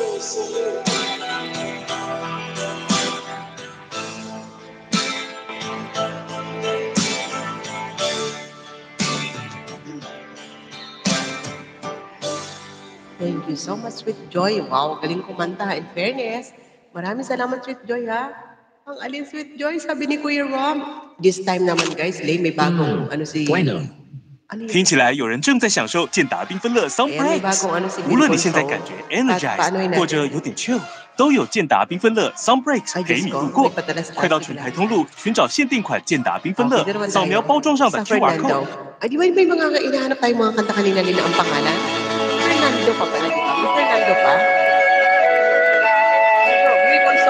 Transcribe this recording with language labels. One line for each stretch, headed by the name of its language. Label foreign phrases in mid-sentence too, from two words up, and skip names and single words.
English: Thank you so much, Sweet Joy.
Filipino: Wow, galing kumanta.
English: In fairness,
Filipino: maraming salamat, Sweet Joy, ha? Ang alin, Sweet Joy, sabi ni Kuya Rom.
English: This time
Filipino: naman, guys, Lay, may bagong si... Bueno.
Chinese: 听起来有人正在享受健达缤纷乐 Sound
Filipino: Ayan, may
Chinese: Breaks。
Filipino: bagong si
Chinese: 无论
Filipino: Bill
Chinese: 你现在
Filipino: Conso.
Chinese: 感觉
Filipino: At paanohin
Chinese: energized 或者
Filipino: natin?
Chinese: 有点 chill， 都有健达缤纷乐 Sound Breaks
Filipino: Ay,
Chinese: 陪
Filipino: Diyos
Chinese: 你
Filipino: ko,
Chinese: 度过
Filipino: may padala sa
Chinese: 快到
Filipino: akin
Chinese: 全
Filipino: lang.
Chinese: 台通路寻找限定款健达缤纷乐
Filipino: Okay, dito naman
Chinese: 扫描
Filipino: tayo.
Chinese: 包装上的
Filipino: Sa
Chinese: QR
Filipino: Fernando.
Chinese: code。
Filipino: Ay, di ba may mga inahanap tayong mga kanta kanina nila ang pangalan? Fernando pa pala, di ba? May Fernando pa? Bro, Bill Conso.